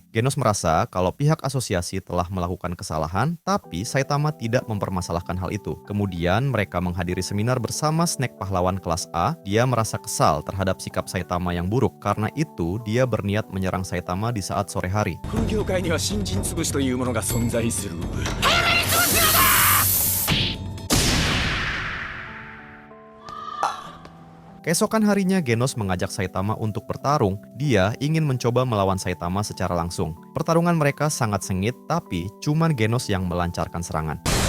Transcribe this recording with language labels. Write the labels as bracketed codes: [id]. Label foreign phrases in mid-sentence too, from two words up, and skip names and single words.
[id] Genos merasa kalau pihak asosiasi telah melakukan kesalahan, tapi Saitama tidak mempermasalahkan hal itu. Kemudian mereka menghadiri seminar bersama Snack pahlawan kelas A. Dia merasa kesal terhadap sikap Saitama yang buruk, karena itu dia berniat menyerang Saitama di saat sore hari. [ja] この業界には新人潰しというものが存在する。 [id] Keesokan harinya Genos mengajak Saitama untuk bertarung. Dia ingin mencoba melawan Saitama secara langsung. Pertarungan mereka sangat sengit, tapi cuman Genos yang melancarkan serangan.